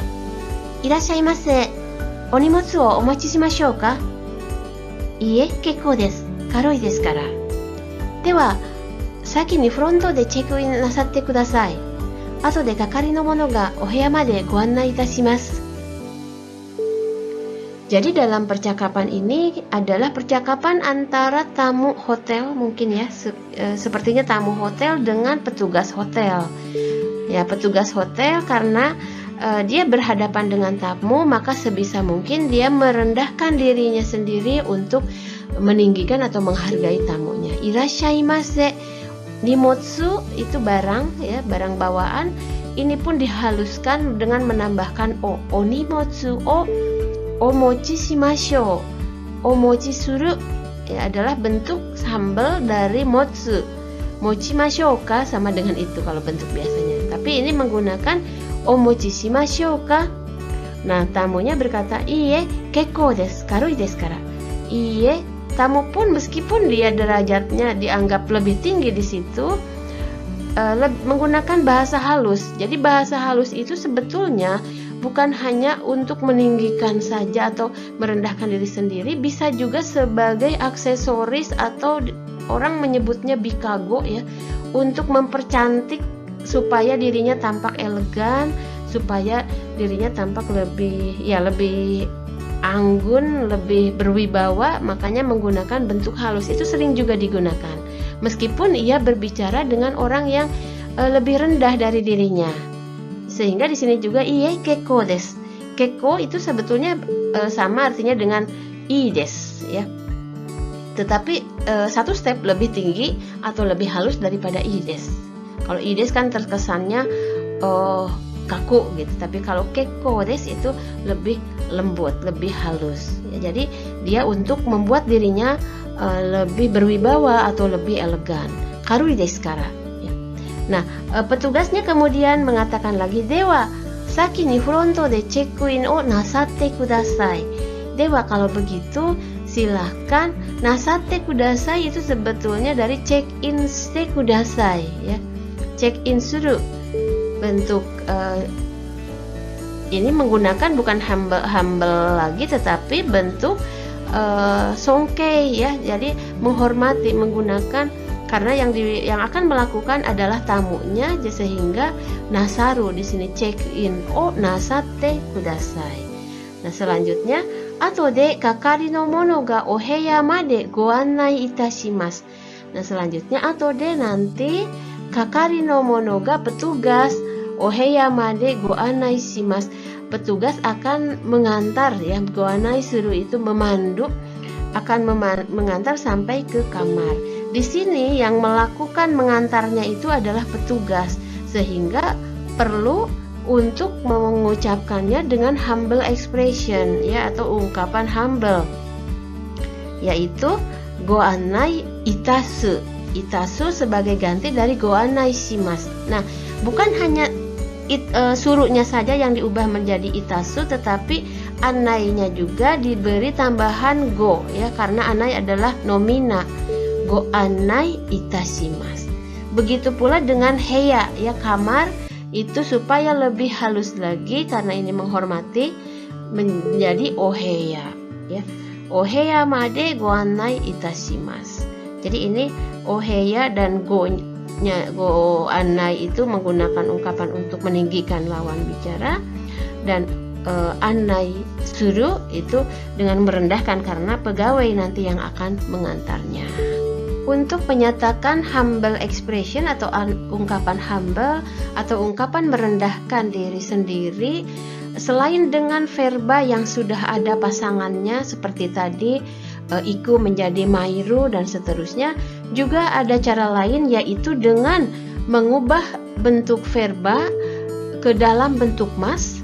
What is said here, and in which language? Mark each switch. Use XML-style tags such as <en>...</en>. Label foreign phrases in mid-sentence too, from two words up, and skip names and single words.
<ja>いらっしゃいませ、お荷物をお待ちしましょうか? いいえ、結構です。かろいですから. では, 先にフロントでチェックインなさってください. 後で係の者がおぶやまでご案内いたします.</ja> <id>Jadi dalam percakapan ini adalah percakapan antara tamu hotel mungkin ya, sepertinya tamu hotel dengan petugas hotel. Ya, petugas hotel karena dia berhadapan dengan tamu, maka sebisa mungkin dia merendahkan dirinya sendiri untuk meninggikan atau menghargai tamunya. Irashaimase, nimotsu itu barang ya, barang bawaan. Ini pun dihaluskan dengan menambahkan o.</id> <ja>お荷物をお持ちしましょう. お持ちする</ja> <id>ya, adalah bentuk humble dari motsu.</id> <ja>持ちましょうか</ja> <id>sama dengan itu kalau bentuk biasanya. Tapi ini menggunakan</id> <ja>お持ちしましょうか.</ja> <id>Nah, tamunya berkata,</id> <ja>いいえ、結構です、かろいですから.</ja> <id>Iie, tamu pun meskipun dia derajatnya dianggap lebih tinggi di situ, menggunakan bahasa halus. Jadi bahasa halus itu sebetulnya bukan hanya untuk meninggikan saja atau merendahkan diri sendiri, bisa juga sebagai aksesoris atau orang menyebutnya bikago ya, untuk mempercantik supaya dirinya tampak elegan, supaya dirinya tampak lebih anggun, lebih berwibawa, makanya menggunakan bentuk halus itu sering juga digunakan. Meskipun ia berbicara dengan orang yang lebih rendah dari dirinya. Sehingga di sini juga</id> <ja>いいえ結構です.</ja> <id>Kekkou itu sebetulnya sama artinya dengan</id> <ja>いいです</ja> <id>ya. Tetapi satu step lebih tinggi atau lebih halus daripada</id> <ja>いいです.</ja> <id>Kalau</id> <ja>いいです</ja> <id>kan terkesannya kaku gitu, tapi kalau</id> <ja>結構です</ja> <id>itu lebih lembut, lebih halus ya. Jadi dia untuk membuat dirinya lebih berwibawa atau lebih elegan.</id> <ja>軽いですから</ja> <id>ya. Nah, petugasnya kemudian mengatakan lagi,</id> <ja>では先にフロントでチェックインをなさってください.</ja> <id>Dewa, kalau begitu silahkan</id> <ja>なさってください</ja> <id>itu sebetulnya dari</id> <ja>チェックインしてください</ja> <id>ya.</id> <ja>チェックインする,</ja> <id>bentuk ini menggunakan bukan humble lagi, tetapi bentuk songkei ya. Jadi menghormati, menggunakan, karena yang akan melakukan adalah tamunya, sehingga nasaru di sini</id> <ja>チェックインをなさってください.</ja> <id>Nah, selanjutnya</id> <ja>後で係の者がお部屋までご案内いたします.</ja> <id>Nah, selanjutnya</id> <ja>後で nanti 係の者が petugas お部屋までご案内します.</ja> <id>Petugas akan mengantar ya,</id> <ja>ご案内する</ja> <id>itu memandu, akan mengantar sampai ke kamar. Di sini yang melakukan mengantarnya itu adalah petugas, sehingga perlu untuk mengucapkannya dengan</id> <en>humble expression</en> <id>ya, atau ungkapan humble, yaitu</id> <ja>ご案内いたす.</ja> <id>Itasu sebagai ganti dari</id> <ja>ご案内します.</ja> <id>Nah, bukan hanya suruhnya saja yang diubah menjadi itasu, tetapi anainya juga diberi tambahan go ya, karena anai adalah nomina.</id> <ja>ご案内いたします.</ja> <id>Begitu pula dengan heya ya, kamar itu supaya lebih halus lagi karena ini menghormati, menjadi oheya ya.</id> <ja>お部屋までご案内いたします.</ja> <id>Jadi ini oheya dan go annai itu menggunakan ungkapan untuk meninggikan lawan bicara, dan</id> <ja>案内する</ja> <id>itu dengan merendahkan karena pegawai nanti yang akan mengantarnya. Untuk menyatakan</id> <en>humble expression</en> <id>atau ungkapan humble atau ungkapan merendahkan diri sendiri, selain dengan verba yang sudah ada pasangannya seperti tadi iku menjadi mairu dan seterusnya, juga ada cara lain, yaitu dengan mengubah bentuk verba ke dalam bentuk mas.</id>